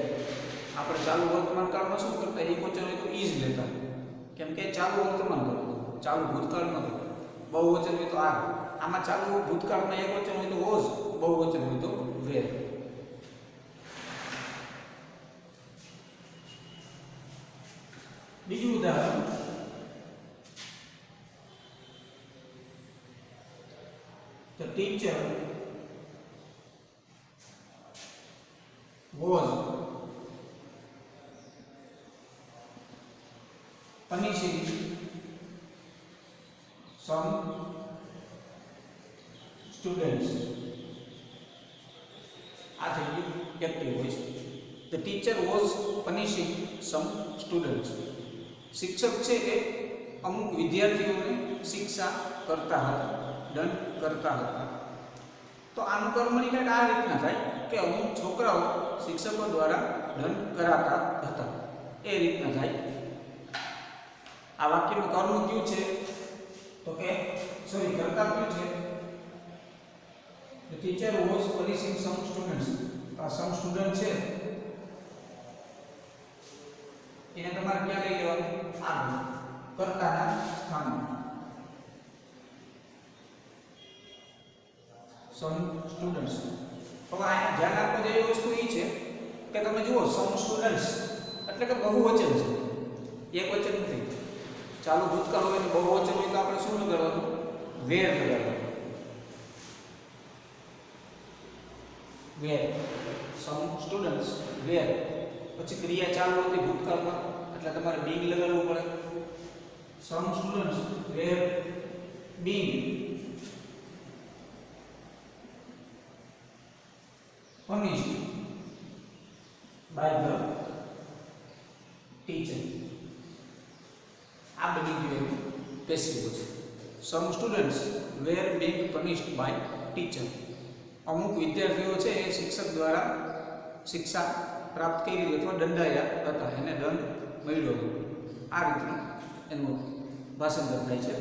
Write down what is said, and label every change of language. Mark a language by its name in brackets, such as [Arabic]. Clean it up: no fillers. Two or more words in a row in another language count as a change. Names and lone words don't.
[Gujarati] આપણે ચાલુ વર્તમાન કાળમાં શું કરતા, એક વચન હોય તો ઇઝ લેતા, કેમ કે ચાલુ વર્તમાન કાળ, ચાલુ ભૂતકાળ નહોતું. બહુવચન હોય તો આર. આમાં ચાલુ ભૂતકાળમાં એક વચન હોય તો વોઝ, બહુવચન હોય તો વેર. બીજું ઉદાહરણ, [English] the teacher was punishing some students. [Gujarati] આ થઈ ગયું [English] active voice. The teacher was punishing some students. [Gujarati] શિક્ષક છે એ અમુક વિદ્યાર્થીઓને શિક્ષા કરતા હતા, દંડ કરતા હતા. તો આનું કર્મની કંઈક આ રીતના થાય કે અમુક છોકરાઓ શિક્ષકો દ્વારા દંડ કરાતા હતા, એ રીતના થાય. આ વાક્યમાં કર્મ કયું છે તો કે કરતા કયું છે? [English] The teacher was punishing some students. [Gujarati] આ [English] some student [Gujarati] છે એને તમારે ક્યાં લઈ લેવાનું? આગળ કર્તાના સ્થાને. [English] some students. [Gujarati] હવે આ ધ્યાન આપવા જેવી વસ્તુ એ છે કે તમે જુઓ [English] some students [Gujarati] એટલે કે બહુવચન છે, એક વચન નથી. ચાલુ ભૂતકાળ હોય તો બહુવચન હોય તો આપણે શું લગાડવાનું? વેર લગાડવાનું. વેર. [English] some students were. [Gujarati] પછી ક્રિયા ચાલુ હતી ભૂતકાળમાં એટલે તમારે being લગાડવું પડે. [English] some students were being punished by the teacher. [Gujarati] આ બની ગયું [English] passive voice. some students were being punished by teacher. [Gujarati] અમુક વિદ્યાર્થીઓ છે એ શિક્ષક દ્વારા શિક્ષા પ્રાપ્ત કરી અથવા દંડાયા હતા, એને દંડ મળ્યો હતો. આ રીતનું એનું ભાષાંતર થાય છે.